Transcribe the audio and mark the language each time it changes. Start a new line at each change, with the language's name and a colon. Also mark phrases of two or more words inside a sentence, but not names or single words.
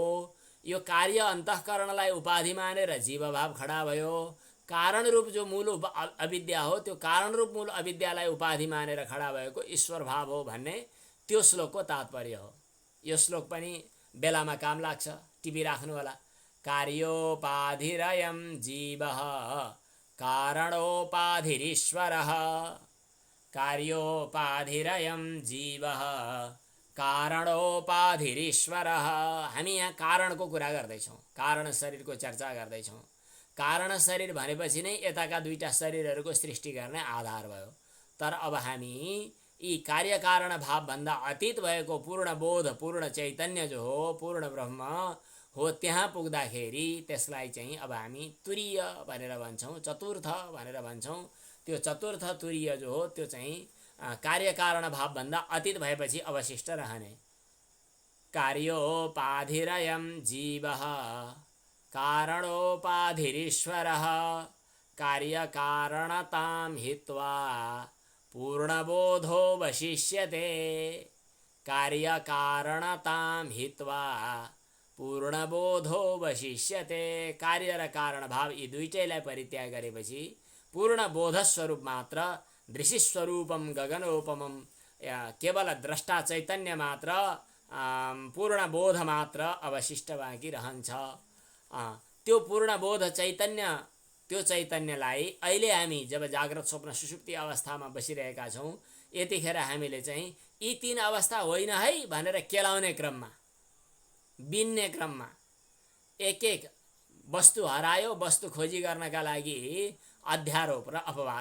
Nepali: यो कार्य अन्तःकरणलाई उपाधि मानेर जीवभाव खडा भयो। कारण रूप जो मूल अविद्या हो त्यो कारण रूप मूल अविद्यालाई उपाधि मानेर खडा भएको ईश्वर भाव हो भन्ने त्यो श्लोकको तात्पर्य हो। यो श्लोक पनि बेलामा काम लाग्छ, टिपिराख्नु होला।
Sanskrit: कार्योपाधिरयं जीवः कारणोपाधिरीश्वरः कार्योपाधिरयं जीवः कारणोपाधिरीश्वरः।
Nepali: हामी यहाँ कारणको कुरा गर्दैछौँ, कारण शरीरको चर्चा गर्दैछौँ। कारण शरीर भनेपछि नै यताका दुईटा शरीरहरूको सृष्टि गर्ने आधार भयो। तर अब हामी यी कार्यकारण भावभन्दा अतीत भएको पूर्ण बोध, पूर्ण चैतन्य जो हो, पूर्ण ब्रह्म हो, त्यहाँ पुग्दाखेरि त्यसलाई चाहिँ अब हामी तुरीय भनेर भन्छौँ, चतुर्थ भनेर भन्छौँ। त्यो चतुर्थ तुरीय जो हो त्यो चाहिँ कार्यकारण भावभन्दा अतीत भएपछि अवशिष्ट रहने।
Sanskrit: कार्योपाधिरयं जीवः कारणोपाधिरीश्वरः कार्यकारणतां हित्वा पूर्णबोधो वशिष्यते। कार्यकारणतां हित्वा पूर्णबोधो वशिष्यते।
Nepali: कार्य र कारण भाव यी दुईटैलाई परित्याग गरेपछि पूर्ण बोधस्वरूप मात्र,
Sanskrit: दृशिस्वरूपम गगनोपमम,
Nepali: केवल द्रष्टा चैतन्य मात्र, पूर्ण बोध मात्र अवशिष्ट बाँकी रहन्छ। त्यो पूर्ण बोध चैतन्य, त्यो चैतन्यलाई अहिले हामी जब जाग्रत स्वप्न सुषुप्ति अवस्थामा बसिरहेका छौँ, यतिखेर हामीले चाहिँ यी तीन अवस्था होइन है भनेर केलाउने क्रममा, बिन्ने क्रममा एक एक वस्तु हरायो, वस्तु खोजी गर्नका लागि अध्यारोप र अपवाद।